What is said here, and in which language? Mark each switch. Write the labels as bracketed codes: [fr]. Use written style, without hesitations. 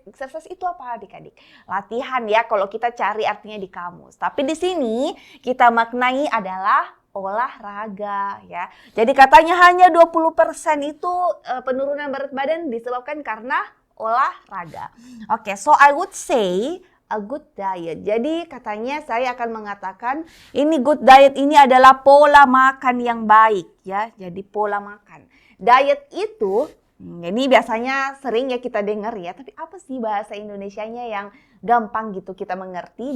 [id] Exercise itu apa adik-adik? Latihan ya kalau kita cari artinya di kamus. Tapi di sini kita maknai adalah olahraga ya. Jadi katanya hanya 20% itu penurunan berat badan disebabkan karena olahraga. [en] Oke, so I would say a good diet. [id] Jadi katanya saya akan mengatakan ini good diet ini adalah pola makan yang baik ya. Jadi pola makan. Diet itu ini biasanya sering ya kita dengar ya, tapi apa sih bahasa Indonesianya yang gampang gitu kita mengerti?